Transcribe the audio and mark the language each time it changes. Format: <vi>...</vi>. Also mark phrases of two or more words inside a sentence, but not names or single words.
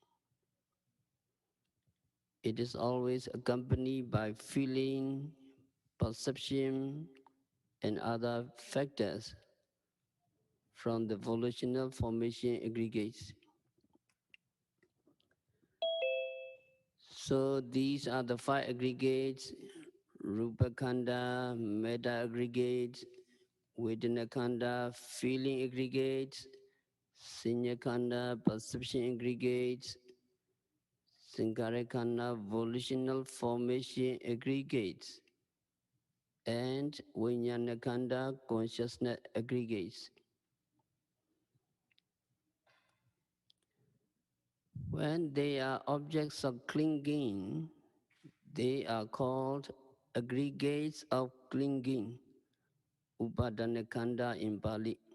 <en>It is always accompanied by feeling, perception, and other factors from the volitional formation aggregates. So these are the five aggregates:</en> <pi>Rupa Khanda,</pi> <en>Metta aggregates,</en> <pi>Vedana Khanda,</pi> <en>feeling aggregates,</en> <pi>Sanya Khanda,</pi> <en>perception aggregates,</en> <pi>Sankhara Khanda,</pi> <en>volitional formation aggregates, and</en> <pi>Vijnana Khanda,</pi> <en>consciousness aggregates. When they are objects of clinging, they are called aggregates of clinging, Upadanakanda in Pali.</en>